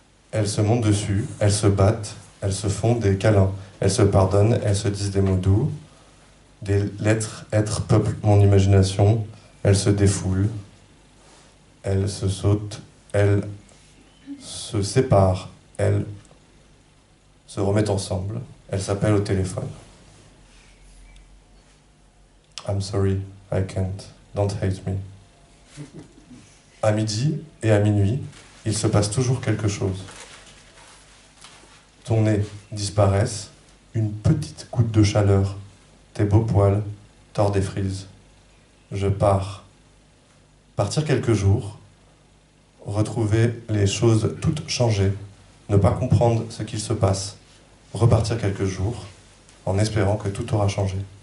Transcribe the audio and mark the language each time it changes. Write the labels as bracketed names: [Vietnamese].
[French] Elles se montent dessus, elles se battent, elles se font des câlins, elles se pardonnent, elles se disent des mots doux, des lettres, êtres, peuplent mon imagination, elles se défoulent, elles se sautent, elles se séparent, elles se remettent ensemble, elles s'appellent au téléphone. [English] I'm sorry, I can't, don't hate me. [French] À midi et à minuit, il se passe toujours quelque chose. Ton nez disparaisse, une petite goutte de chaleur, tes beaux poils tordent des frises. Je pars. Partir quelques jours, retrouver les choses toutes changées, ne pas comprendre ce qu'il se passe, repartir quelques jours en espérant que tout aura changé.